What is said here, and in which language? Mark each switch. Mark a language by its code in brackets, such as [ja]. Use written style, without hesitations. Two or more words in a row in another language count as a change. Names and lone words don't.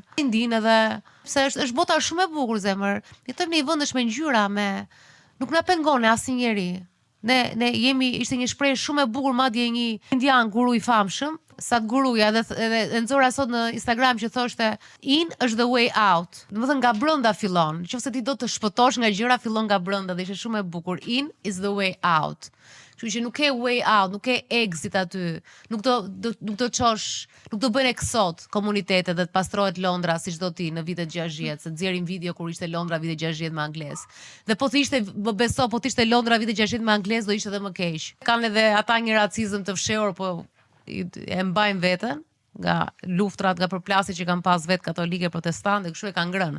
[sq] Ndin edhe pse është bota shumë e bukur zemër. Jetojmë në një vend me ngjyra, nuk na pengon asnjëri. Ne ishte një shprehje shumë e bukur, madje një indian guru i famshëm, Sadhguruja, edhe nxora sot në Instagram që thoshte in është [en] the way out. [sq] Domethënë nga brenda fillon. Nëse ti do të shpëtosh nga gjëra, fillon nga brenda dhe ishte shumë e bukur. [en] In is the way out. [sq] Kështu që nuk ke [en] way out, [sq] nuk ke exit aty. Nuk do çosh, nuk do bën eksot komunitete dhe të pastrohet Londra siç do ti në vitet 60, se nxjerrin video kur ishte Londra vitet 60 me anglez. Dhe po të ishte po të ishte Londra vitet 60 me anglez do ishte edhe më keq. Kanë edhe ata një racizëm të fshehur, po e mbajnë veten nga luftrat, nga përplasjet që kanë pas vetë katolike protestante, kështu e kanë ngrënë.